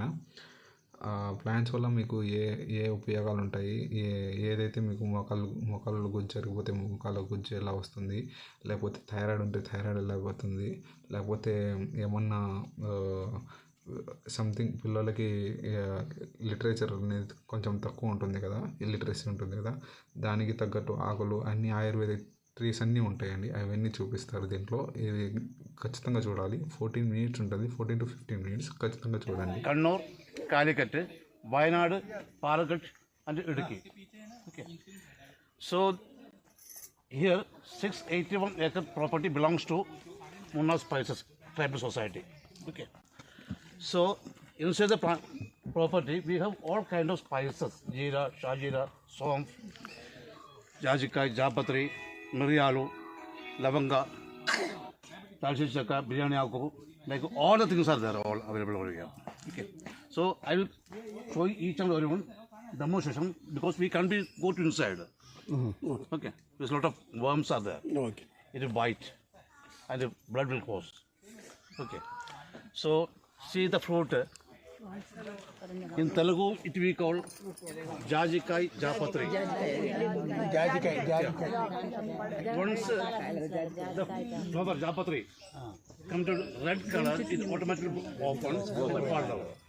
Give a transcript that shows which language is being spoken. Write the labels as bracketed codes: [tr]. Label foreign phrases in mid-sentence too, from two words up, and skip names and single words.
[te] ప్లాంట్స్ వల్ల మీకు ఏ ఏ ఉపయోగాలు ఉంటాయి, ఏదైతే మీకు మోకాళ్ళ గుజ్జు జరిగిపోతే మోకాళ్ళ గుజ్జు ఎలా వస్తుంది, లేకపోతే థైరాయిడ్ ఉంటే థైరాయిడ్ ఎలా పోతుంది, లేకపోతే ఏమన్నా సంథింగ్ పిల్లలకి లిటరేచర్ అనేది కొంచెం తక్కువ ఉంటుంది కదా, ఇల్లిటరసీ ఉంటుంది కదా, దానికి తగ్గట్టు ఆకులు అన్ని [en] Ayurvedic trees [te] అన్నీ ఉంటాయండి. అవన్నీ చూపిస్తారు దీంట్లో. ఇది ఖచ్చితంగా చూడాలి. 14 minutes ఉంటుంది, 14 to 15 minutes ఖచ్చితంగా చూడండి. [en] Kannur, Calicut, Wayanad, Palakkad, and Idukki. Okay. So here 681-acre property belongs to Munnar Spices Tribal Society. Okay. So inside the property we have all kind of spices: [te] జీర, షాజీర, సోంఫ్, జాజికాయ, జాపత్రి, మిర్యాలు, లవంగ, దాల్చిని చెక్క, బిర్యానీ ఆకు, [en] like all the things are there, all available over here. Okay. So I will show each and every one demonstration because we can't go to inside. Okay. There's a lot of worms are there. Okay. It is white and the blood will cause. Okay. So see the fruit. In Telugu it we call [te] జాజికాయ జాపత్రి. [en] Jajikai. Once the flower japatri come to red color, it automatically opens and fall down.